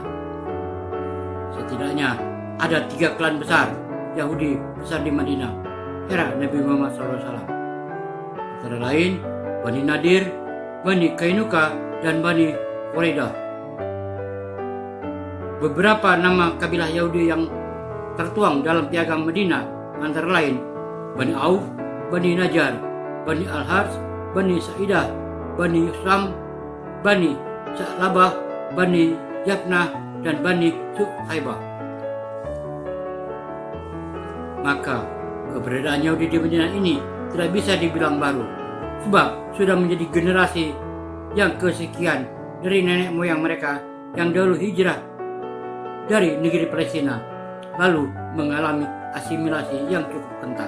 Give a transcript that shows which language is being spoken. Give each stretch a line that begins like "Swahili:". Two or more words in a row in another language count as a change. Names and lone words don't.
Indonesian: Setidaknya ada 3 klan besar Yahudi besar di Madinah era Nabi Muhammad SAW. Antara lain Bani Nadir, Bani Kainuka, dan Bani Quraidah. Beberapa nama kabilah Yahudi yang tertuang dalam piagam Madinah antara lain Bani Auf, Bani Najjar, Bani Al-Hars, Bani Sa'idah, Bani Yusam, Bani Sa'labah, Bani Yafnah, dan Bani Suhaibah. Maka keberadaan Yahudi di Madinah ini tidak bisa dibilang baru, sebab sudah menjadi generasi yang kesekian dari nenek moyang mereka yang dahulu hijrah dari negeri Palestina lalu mengalami asimilasi yang cukup kental.